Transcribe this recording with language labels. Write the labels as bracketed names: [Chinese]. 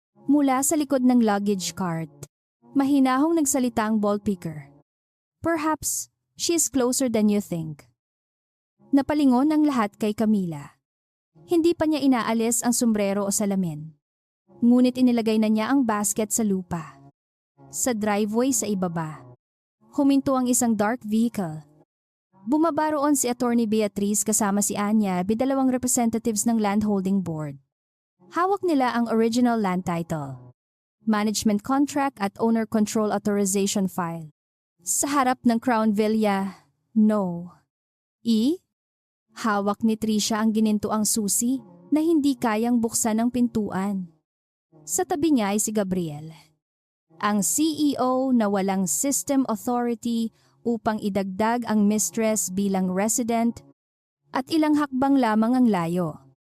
[Filipino] Mula sa likod ng luggage cart, mahinahong nagsalita ang ball picker. [English] "Perhaps she is closer than you think." [Filipino] Napalingon ang lahat kay Camila. Hindi pa niya inaalis ang sombrero o salamin. Ngunit inilagay na niya ang basket sa lupa. Sa driveway sa ibaba, huminto ang isang dark vehicle. Bumaba roon si Attorney Beatriz kasama si Anya, 2 representatives ng Land Holding Board. Hawak nila ang original land title, management contract at owner control authorization file. Sa harap ng Crown Villa, no. Hawak ni Trisha ang ginintuang susi na hindi kayang buksan ng pintuan. Sa tabi niya ay si Gabriel, ang CEO na walang system authority upang idagdag ang mistress bilang resident, at ilang hakbang lamang ang layo.